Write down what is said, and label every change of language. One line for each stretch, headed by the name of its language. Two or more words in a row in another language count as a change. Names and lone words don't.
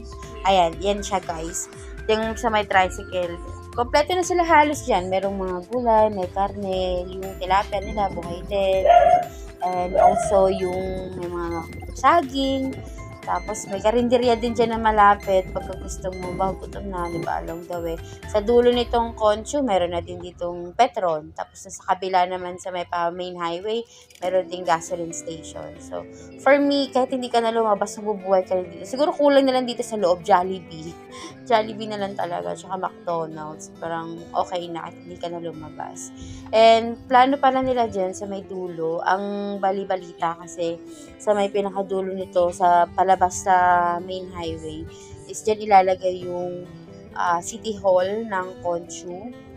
Filipino: Ayan, yan siya guys, yung sa may tricycle. Kompleto na sila halos dyan. Merong mga gulay, may karne, yung tilapia nila, buhay din.
English: And also,
Filipino: yung may mga saging. Tapos, may karinderya din dyan na malapit. Pagka gusto mo, gutom na, di ba,
English: along the way.
Filipino: Sa dulo nitong Concho, meron na din ditong Petron. Tapos, sa kabila naman sa may
English: main highway,
Filipino: meron din
English: gasoline station. So, for me,
Filipino: kahit hindi ka na lumabas, mabubuhay ka rin dito. Siguro kulang na lang dito sa loob, Jollibee. Jollibee na lang talaga, tsaka McDonald's. Parang okay na kahit hindi ka na lumabas. And, plano pala nila dyan sa may dulo, ang bali-balita kasi sa may pinakadulo nito, sa palabas sa
English: main highway,
Filipino: is dyan ilalagay yung City Hall ng Concho.